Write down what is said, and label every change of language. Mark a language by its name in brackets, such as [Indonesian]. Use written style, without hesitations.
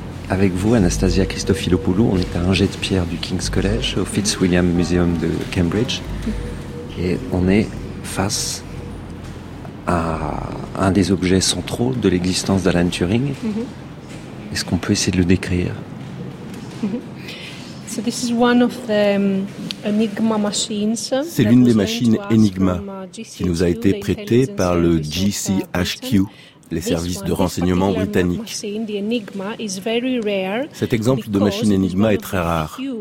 [French] Avec vous, Anastasia Christofilopoulou, on est à un jet de pierre du King's College, au Fitzwilliam Museum de Cambridge. Et on est face à un des objets centraux de l'existence d'Alan Turing. Mm-hmm. Est-ce qu'on peut essayer de le décrire? [English] So this is one of the Enigma machines. [French] C'est l'une des machines Enigma qui nous a été prêtée par le GCHQ. Les services de renseignement britanniques. Cet exemple de machine Enigma est très rare.